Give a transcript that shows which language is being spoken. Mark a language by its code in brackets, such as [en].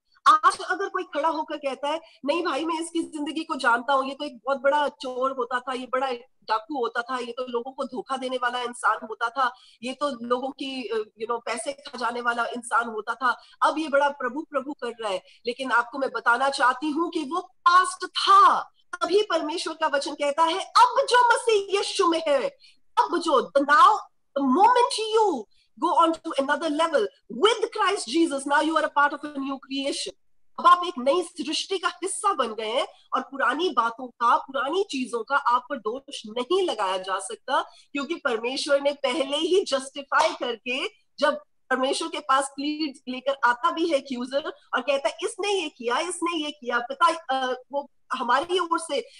[hi] आज अगर कोई खड़ा होकर कहता है नहीं भाई मैं इसकी जिंदगी को जानता हूँ, ये तो एक बहुत बड़ा चोर होता था, ये बड़ा डाकू होता था, ये तो लोगों को धोखा देने वाला इंसान होता था, ये तो लोगों की पैसे खा जाने वाला इंसान होता था, अब ये बड़ा प्रभु प्रभु कर रहा है। लेकिन आपको मैं बताना चाहती हूँ कि वो पास्ट था। तभी परमेश्वर का वचन कहता है अब जो मसीह यीशु में है, अब जो now [en] the moment you go on to another level. With Christ Jesus, now you are a part of a new creation. [hi] अब आप एक नई सृष्टि का हिस्सा बन गए हैं और पुरानी बातों का, पुरानी चीजों का आप पर दोष नहीं लगाया जा सकता, क्योंकि परमेश्वर ने पहले ही जस्टिफाई करके, जब परमेश्वर के पास प्लीड लेकर आता भी है एक्यूजर और कहता है इसने ये किया, इसने ये किया, पिता वो हमारी ओर से